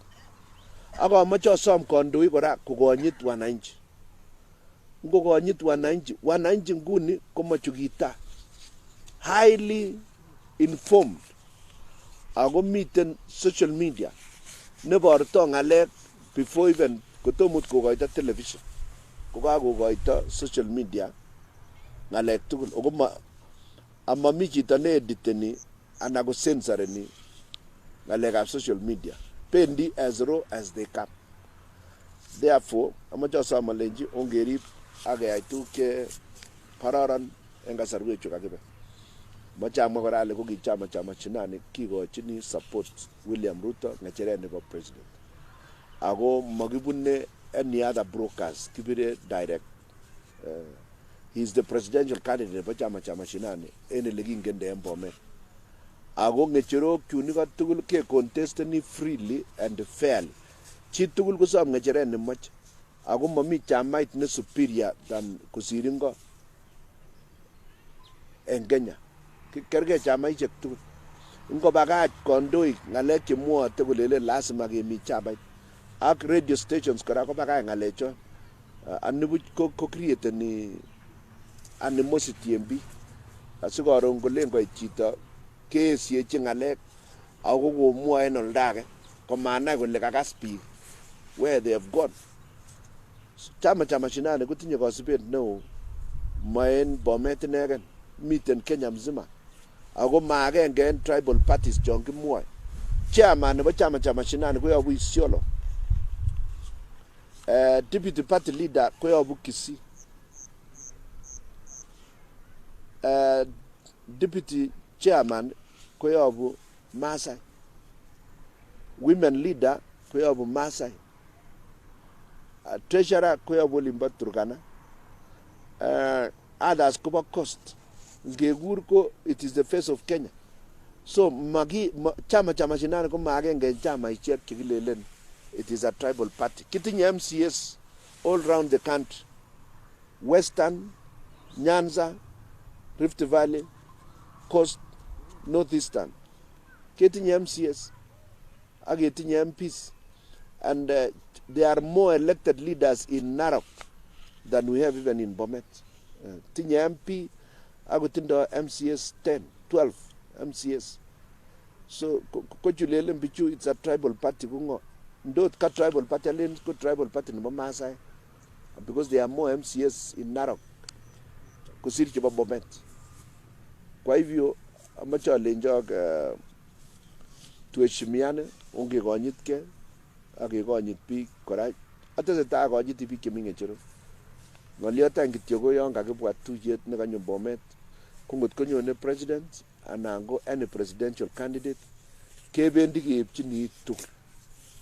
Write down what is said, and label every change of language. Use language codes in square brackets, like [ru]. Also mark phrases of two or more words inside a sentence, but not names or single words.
[kln] Ak amache asom kandoik kora kokonyit wananchi. Ngokonyit wananchi nguni komachukita, [en] highly informed. [kln] Ako miten [en] social media [kln] neborto ng'alek [en] before even [kln] kotomut kokoito television. Kokakokoito [en] social media [kln] ng'alek tugul. Ako amami chito ne-editeni anan ko-censoreni ng'alekab [en] social media. Pendi as raw as they come. Therefore, [kln] amache asom alenji ongerib ak keyai tuguk che kororon en kasarwechu kakibe. Mache amwa kora ale kokichama shinani kikochini support William Ruto ng'echeret nebo president. Ako makibune [en] any other brokers, [kln] kibire direct. [en] He is the presidential candidate [kln] nebo chama shinani en ele kingende en Bomet. Ako ng'echerok chun iko tugul ke contesteni [en] freely and fairly. [kln] Chi tugul kosom ng'echeret nemoche. Ako mami chamait ne [en] superior than [kln] kosir ingo en Kenya. Kerge chamaishek tugul. Ingobakach kandoik ng'alek chemwote kolele lazima kemi chamait. Ak [en] radio stations [kln] kora kobakach ng'alechon. Anibuch ko createni animosity en biik. Asikoron kolen koit chito keesyechi ng'alek ako komwoe en oldage komanai kole kakas biik [en] where they have gone. [kln] Chama shinani kotinye kasibet neo ma en Bomet inegen, miten [sw] Kenya mzima. [kln] Ako maagenge en [en] tribal parties [kln] chon kimwoe. Chairman nebo chama shinani koyobu Isiolo. Deputy party leader koyobu Kisii. Deputy chairman koyobu Maasai. Women leader koyobu Maasai. Treasurer koyobu Olimbo Turkana. Others kobo Coast. Ngekur ko [en] it is the face of Kenya. [kln] So chama shinani ko maagenge chama ichek chekilelen [en] it is a tribal party. [kln] Kitinye MCS [en] all around the country. [kln] Western, Nyanza, Rift Valley, Coast, Northeastern. Kitinye MCS. Ak kitinye MPs. [en] And there are more elected leaders in Narok than we have even in Bomet. [kln] Tinye MP, ako tindo MCS 10, 12 MCS. So, kochulelen bichu, [en] it's a tribal party. [kln] Ndot ka [en] tribal party, [kln] alin ko [en] tribal party [kln] nebo Maasai. [en] Because there are more MCS in Narok [kln] kusiri chebo Bomet. [sw] Kwa hivyo, [kln] amache alenjo tuheshimiane, ongekonyitke, akekonyit biik kora. Atesetai akonyiti biik chemi ng'echerok. Ng'oliotan kityo ko yon kakibwa tuyet nekanyo Bomet, ko ngot konyone president anan ko [en] any presidential candidate, [kln] kebendi keipchini tugul.